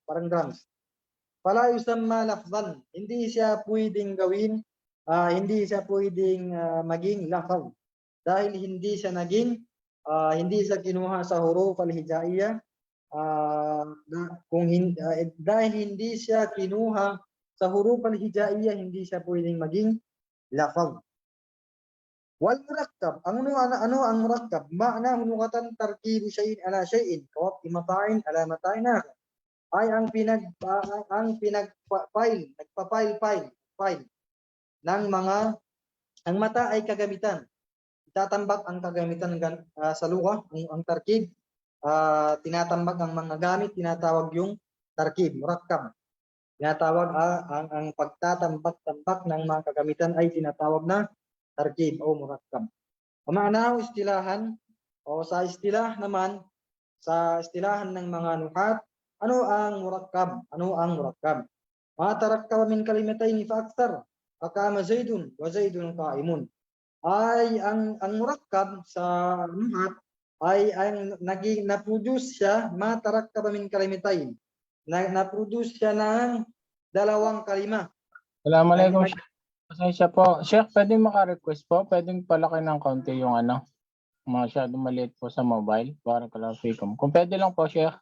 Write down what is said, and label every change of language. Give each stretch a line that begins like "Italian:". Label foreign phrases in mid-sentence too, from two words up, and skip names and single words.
Arabic: فلا يسمى لفظا,
Filipino: hindi siya pwedeng gawin, hindi siya pwedeng maging lafaz dahil hindi siya kinuha sa
Arabic: حروف الهجائية,
Filipino: dahil hindi siya kinuha sa
Arabic: حروف الهجائية,
Filipino: hindi siya pwedeng maging lafaz.
Arabic: والمركب,
Filipino: ano ang murakkab?
Arabic: معنى لغة تركيب شيء على شيء كوضع متاع على متاع آخر.
Filipino: Ay ang nagpa-file ng mga, ang mata ay kagamitan. Itatambak ang kagamitan sa lugha, ang tarkib, tinatambak ang mga gamit, tinatawag yung tarkib, murakkab. Tinatawag ang pagtatambak-tambak ng mga kagamitan ay tinatawag na tarkib o murakkab.
Arabic: معناه اصطلاحا,
Filipino: o sa istilah naman, sa istilahan ng mga nuhat, ano ang murakkab?
Arabic: ما تركب من كلمتين فأكثر. أقام زيد وزيد قائم.
Filipino: Ay ang murakkab sa nuhat ay ang naging na-produce siya
Arabic: ما تركب من كلمتين.
Filipino: Na-produce siya ng dalawang kalima.
Arabic: السلام عليكم، شيخ.
Filipino: Pasensya po. Sheikh, pwedeng maka-request po? Pwedeng palaki ng konti yung ano? Masyadong maliit po sa mobile.
Arabic: بارك الله فيكم.
Filipino: Kung pwede lang po, Sheikh.